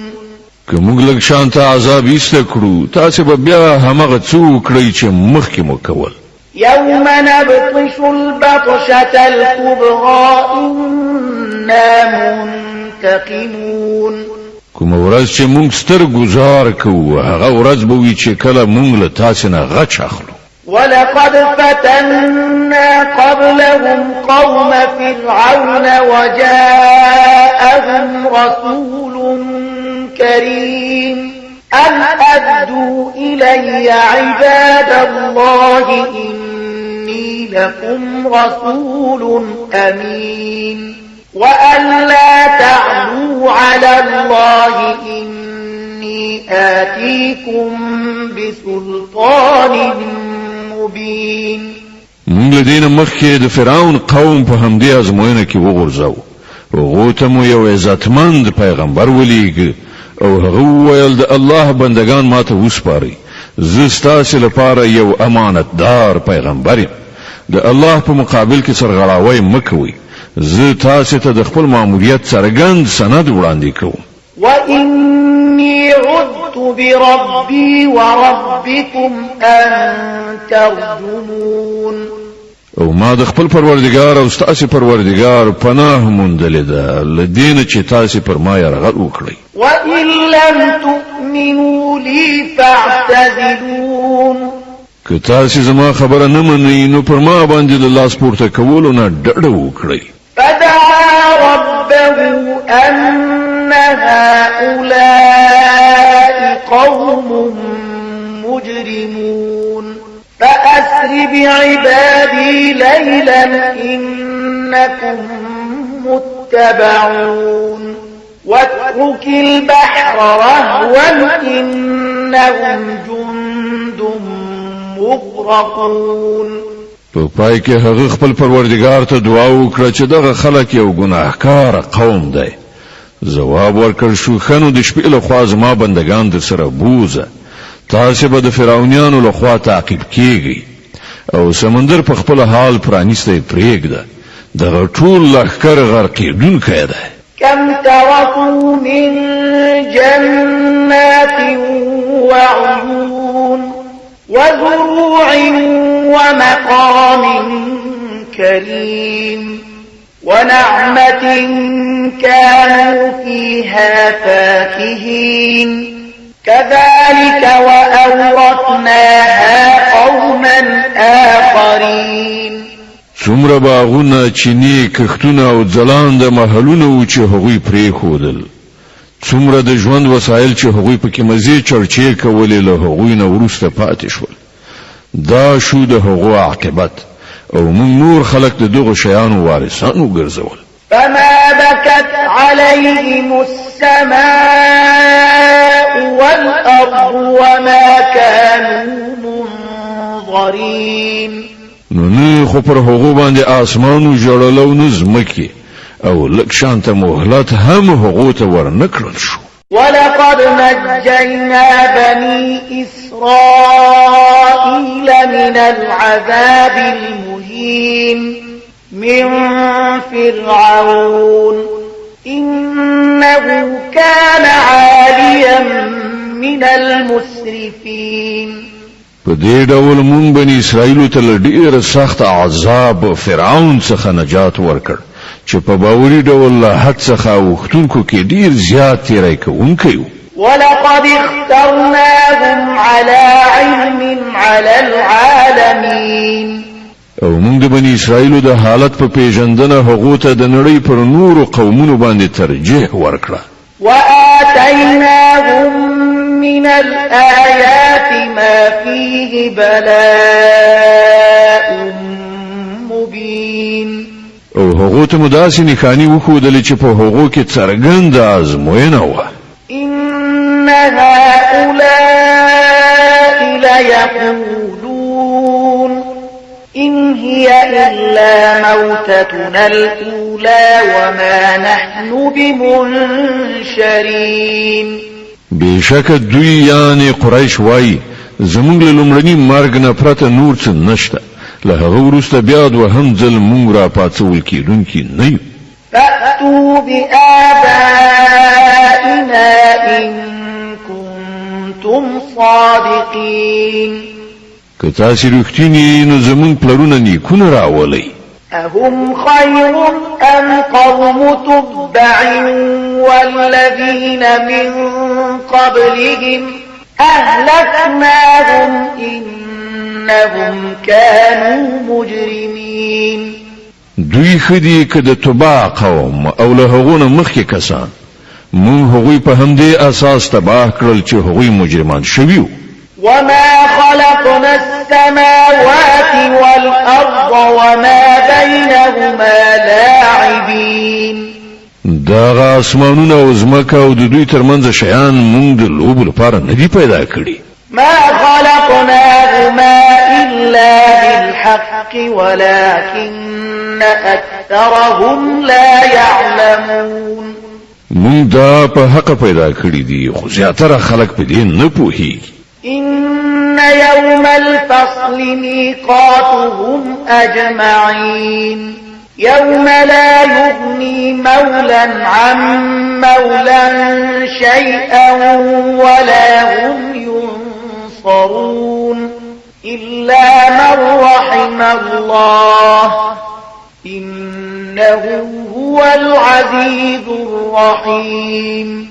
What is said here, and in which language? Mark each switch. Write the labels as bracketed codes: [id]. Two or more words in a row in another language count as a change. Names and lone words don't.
[ps] که موږ لږ شانته عذاب ایسته کړو، تاسو به بیا همغه څه وکړئ چې مخکې مو کول. [ar] يوم نبطش البطشة الكبرى إنا منتقمون. [ps] کوم ورځ چې موږ ستر گزار کوو، هغه ورځ به وي چې کله موږ له تاسو نه غچ اخلو. [ar] ولقد فتنا قبلهم قوم فرعون وجاءهم رسول كريم أن أدوا إلي عباد الله إني لكم رسول أمين وأن لا تعلوا على الله إني آتيكم بسلطان مبين. [ps] موږ له دې نه مخکې د فرعون قوم په همدې ازموینه کې وغورځاو. هغه ته مو یو عزتمند پیغمبر ولېږه او هغه وویل د الله بندگان ماته وسپارئ، زه ستاسو لپاره یو امانتدار پیغمبر یم. د الله په مقابل کې سرغړاوی مه کوئ، زه تاسو ته د خپل ماموریت څرګند سند وړاندې کوم. [ar] وإني عذت بربي وربكم أن ترجمون. [ps] او ما د خپل پروردگار او ستاسو پروردگار پناه موندلې ده لدین چې تاسو پر ما یرغل وکړئ. [ar] وإن لم تؤمنوا لي فاعتزلون. [ps] که تاسو زما خبره نه منئ نو پر ما باندې د لاس پورته کولو نه ډډه وکړئ. [ar] فدعا ربه أن هؤلاء قوم مجرمون فأسر بعبادي ليلا إنكم متبعون واترك البحر رهوا إنهم جند مغرقون. [ps] په پای کې هغه خپل پروردگار ته دعا وکړه چې دغه خلک یو ګناهکار قوم دی. جواب ورکړ شو خنو د شپې له خوا زما بندگان در سره بوزه، تاسو به د فرعونانو له خوا تعقیب کیږئ او سمندر په خپل حال پرانیسته پرېږده، دغه ټول لښکر غرقېدونکی دی. [ar] كم تركوا من جنات وعيون وزروع ومقام كريم ونعمة كانوا فيها فاكهين كذلك وأورثناها قوما آخرين. [ps] څومره باغونه، چینی، کښتونه او ځلانده محلونه و چې هغوی پرېښودل، څومره د ژوند وسایل چې هغوی پکې مزې چرچې کولې له هغوی نه وروسته پاتې شول. دا شو د هغو عاقبت او موږ نور خلق د دغو شیانو وارثان وګرځول. [ar] فما بكت عليهم السماء والأرض وما كانوا منظرين. [ps] نو نه خو پر هغو باندې آسمانو جوړلو نه ځمکې او لږ شانته مهلت هم هغو ته ورنکړل شو. [ar] ولقد نجينا بني إسرائيل من العذاب المهين من فرعون إنه كان عاليا من المسرفين. [ps] په دې ډول مونږ بني اسرائیل ته ډېر سخت عذاب فرعون څخه نجات ورکړ چې په باوري ډول له حد څخه وختونکو کې ډېر زیات تیری کوونکی و. [ar] ولقد اخترناهم على علم على العالمين. [ps] او موږ د بني اسرائیل د حالت په پیژندنه هغه ته د نړۍ پر نورو قومونو باندې ترجیح ورکړه. [ar] وآتيناهم من الآيات ما فيه بلاء مبين [ps] او هغو ته مداسې نښانې وښودلې چې په هغو کې څرګنده ازموینه وه. [ar] إن هؤلاء ليقولون إن هي إلا موتتنا الأولى وما نحن بمنشرين. [ps] بشک دوی یعنی قریش وای زمونږ له لومړني مرګ نه پرته نور څه نشته، له هغه وروسته بیا دوهم ځل مونږ را پاڅول کېدونکي نه یو. [ar] فأتوا بآبائنا إن كنتم صادقين. [ps] که تاسې رښتینی نو زمونږ پلرونه نیکونه راولئ. [ar] أهم خير أم قوم تبع والذين من قبلهم أهلكناهم إنهم كانوا مجرمين. [ps] دوی خدي که د تبع قوم او له هغونه مخکې کسان مونږ هغوی په همدې اساس تباه کړل چې هغوی مجرمان شوي وو. [ar] وما خلقنا السماوات والأرض وما بينهما لاعبين. [ps] دغه اسمانونه او ځمکه او د دوی ترمنځ شیان مونږ د لوبو لپاره نه دي پیدا کړي. [ar] ما خلقناهما إلا بالحق ولكن أكثرهم لا يعلمون. [ps] مونږ دا په حق پیدا کړی دي خو زیاتره خلک په دې نه پوهیږي. [ar] إن يوم الفصل ميقاتهم أجمعين يوم لا يغني مولا عن مولا شيئا ولا هم ينصرون إلا من رحم الله إنه هو العزيز الرحيم.